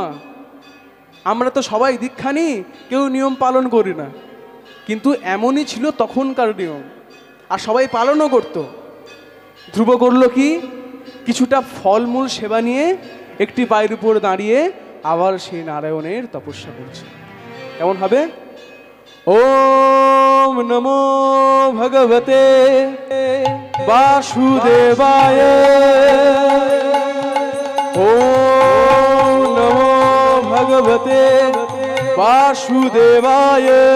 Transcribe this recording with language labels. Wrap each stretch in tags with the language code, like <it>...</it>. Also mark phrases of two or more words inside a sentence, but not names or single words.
<bn>আমরা তো সবাই দীক্ষা নিই, কেউ নিয়ম পালন করি না, কিন্তু এমনই ছিল তখনকার নিয়ম, আর সবাই পালনও করত। ধ্রুব করল কি, কিছুটা ফলমূল সেবা নিয়ে একটি পায়ের উপর দাঁড়িয়ে আবার সেই নারায়ণের তপস্যা করছে। কেমন হবে?</bn> <sa>ওম নমো ভগবতে বাসুদেবায়, ওম নমো ভগবতে বাসুদেবায়,</sa>